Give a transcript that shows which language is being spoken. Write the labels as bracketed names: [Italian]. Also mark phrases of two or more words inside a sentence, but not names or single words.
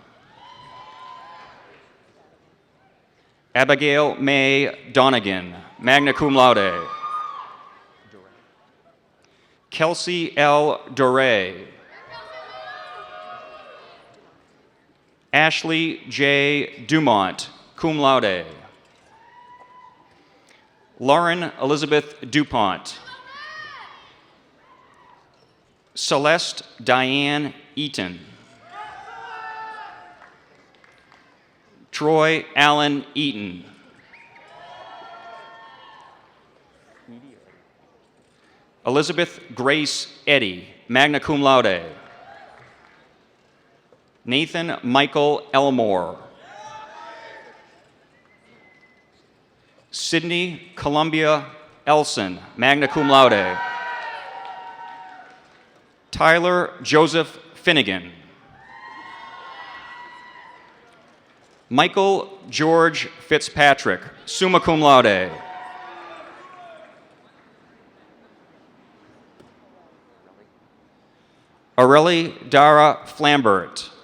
[English] Abigail May Donegan, [Latin] magna cum laude. [English] Kelsey L. Doré. Ashley J. [Latin] Dumont, cum laude. [English] Lauren Elizabeth DuPont. Celeste Diane Eaton. Troy Allen Eaton. Elizabeth Grace Eddy, [Latin] magna cum laude. [English] Nathan Michael Elmore. Sydney Columbia Elson, [Latin] magna cum laude. [English] Tyler Joseph Finnegan. Michael George Fitzpatrick, [Latin] summa cum laude. [English] Aurelie Dara Flambert.